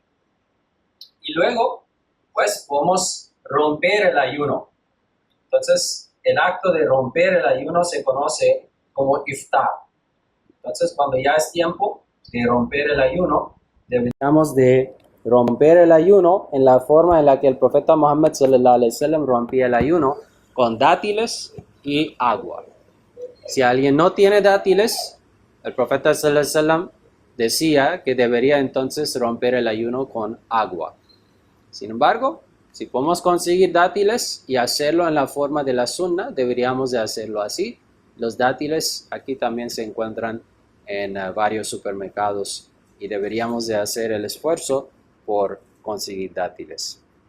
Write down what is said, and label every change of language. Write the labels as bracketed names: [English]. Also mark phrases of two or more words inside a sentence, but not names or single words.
[Spanish] Y luego, pues, podemos romper el ayuno. Entonces, el acto de romper el ayuno se conoce como iftar. Entonces, cuando ya es tiempo de romper el ayuno, deberíamos de romper el ayuno en la forma en la que el profeta Muhammad [Arabic] صلى الله عليه وسلم [Spanish] rompía el ayuno, con dátiles y agua. Si alguien no tiene dátiles, el profeta [Arabic] صلى الله عليه وسلم [Spanish] decía que debería entonces romper el ayuno con agua. Sin embargo, si podemos conseguir dátiles y hacerlo en la forma de la sunna, deberíamos de hacerlo así. Los dátiles aquí también se encuentran en varios supermercados y deberíamos de hacer el esfuerzo por conseguir dátiles.